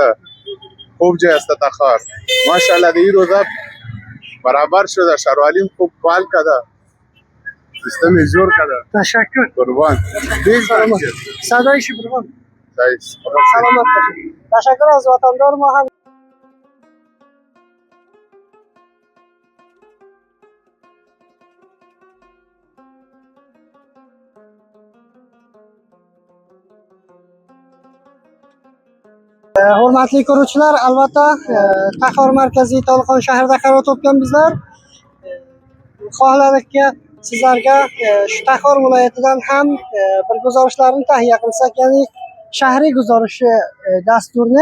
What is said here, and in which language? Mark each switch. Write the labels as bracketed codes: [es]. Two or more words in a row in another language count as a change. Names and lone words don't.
[fa] خوب جای است Taxor. ماشاءالله این روزا برابر شده، شهروالیم خوب فعال کرده. سیستم جور کرده. تشکر. قربان. صدای شبرغان. سلامت باشید. تشکر از وطندار ما هم. [uz] Hurmatli ko'ruvchilar, albatta Taxor markaziy Toliqon shahrida qaror topgan bizlar xohladikki sizlarga shu Taxor viloyatidan ham bir guzarishlarni tahya qilsak, ya'ni shahriy guzarishi dasturni.